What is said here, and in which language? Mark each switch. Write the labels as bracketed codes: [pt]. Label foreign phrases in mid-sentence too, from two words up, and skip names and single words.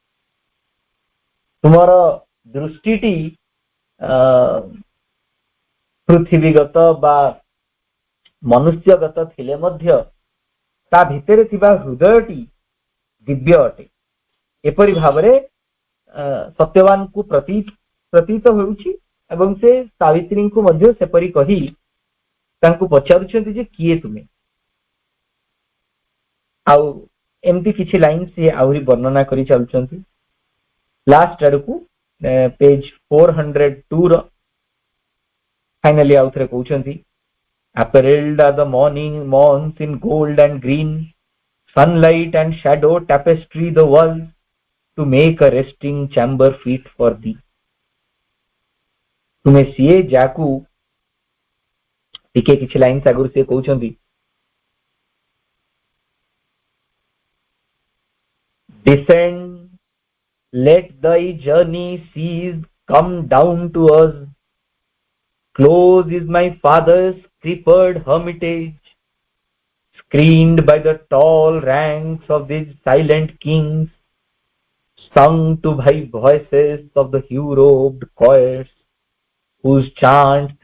[or] ତୁମର ଦୃଷ୍ଟିଟି ପୃଥ୍ୱୀଗତ ବା ମନୁଷ୍ୟଗତ ଥିଲେ ମଧ୍ୟ ତା ଭିତରେ ଥିବା ହୃଦୟଟି ଦିବ୍ୟ ଅଟେ ଏପରି ଭାବରେ ସତ୍ୟବାନ କୁ ପ୍ରତୀତ ହେଉଛି ଏବଂ ସେ ସାବିତ୍ରୀ କୁ ମଧ୍ୟ ସେପରି କହି ତାଙ୍କୁ ପଚାରୁଛନ୍ତି ଯେ କିଏ ତୁମେ ଆଉ ଏମିତି କିଛି ଲାଇନ ସେ ଆଉରି ବର୍ଣ୍ଣନା କରି ଚାଲୁଛନ୍ତି ଲାଷ୍ଟ ଆଡକୁ ପେଜ 402 ର ଫାଇନାଲି ଅଥରେ କହୁଛନ୍ତି [en] apparelled are the morning morns in gold and green sunlight and shadow tapestry the walls to make a resting chamber fit for thee [or] ତୁମେ ସିଏ ଯାକୁ ଟିକେ କିଛି ଲାଇନ ସାଗୁର ସେ କହୁଛନ୍ତି descend [en] let thy journey cease come down to us close is my father's creepered hermitage screened by the tall ranks of these silent kings sung to by voices of the hue-robed choirs whose chants